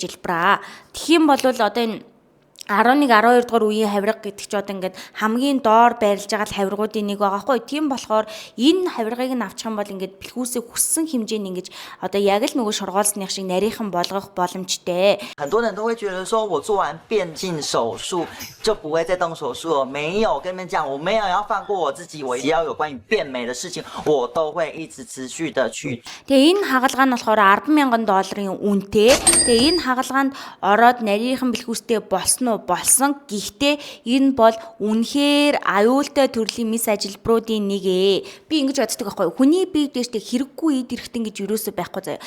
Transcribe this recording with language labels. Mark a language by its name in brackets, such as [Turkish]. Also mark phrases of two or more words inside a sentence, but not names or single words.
[Mongolian] Тэгэх юм бол одоо энэ 11 12 дугаар үеийн хавирга гэдэг чи одоо ингээд хамгийн доор байрлаж байгаа хавиргуудын нэг байгаа хгүй. Тийм болохоор энэ хавиргыг нь авчих юм бол ингээд бэлхүүсээ хүссэн хэмжээнд ингэж одоо яг л нөгөө шургуулсных шиг нарийнхан болгох боломжтой. [Chinese] 很多人都会觉得说我做完变性手术就不会再动手术了，没有，跟你们讲，我没有要放过我自己，我只要有关于变美的事情，我都会一直持续的去。 [Mongolian] Тэгээ энэ хагалгаа нь болохоор $10,000 үнэтэй. Тэгээ энэ хагалгаанд ороод нарийнхан бэлхүүстэй болсон. Гэхдээ энэ бол үнэхээр аюултай төрлийн мис ажилбаруудын нэг ээ. Би ингэж боддог байхгүй. Хүний бие дэжтэй хэрэггүй эд эрэхтэн гэж юусоо байхгүй заяа.